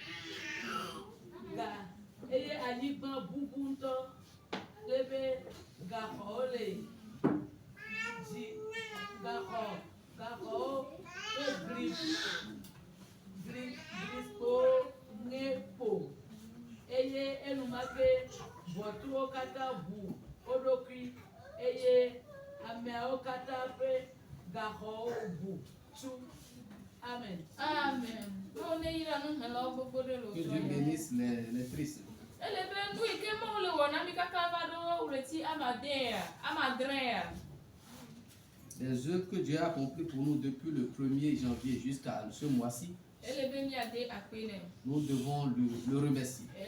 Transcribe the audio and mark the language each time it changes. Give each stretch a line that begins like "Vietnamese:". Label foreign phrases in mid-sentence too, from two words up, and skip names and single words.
Ewe: anyigba bubu ŋutɔ lebe gaxɔwo le dzi gaxɔwo ƒe glikpo ŋe ƒo eye enumake ʋɔtruwo katã ʋu wo ɖokui eye ameawo katã ƒe gaxɔwo ʋu tsu. Amen. Amen.
French: Que Dieu bénisse les tristes. Les œuvres que Dieu a accomplies pour nous depuis le 1er janvier jusqu'à ce mois-ci, nous devons le remercier.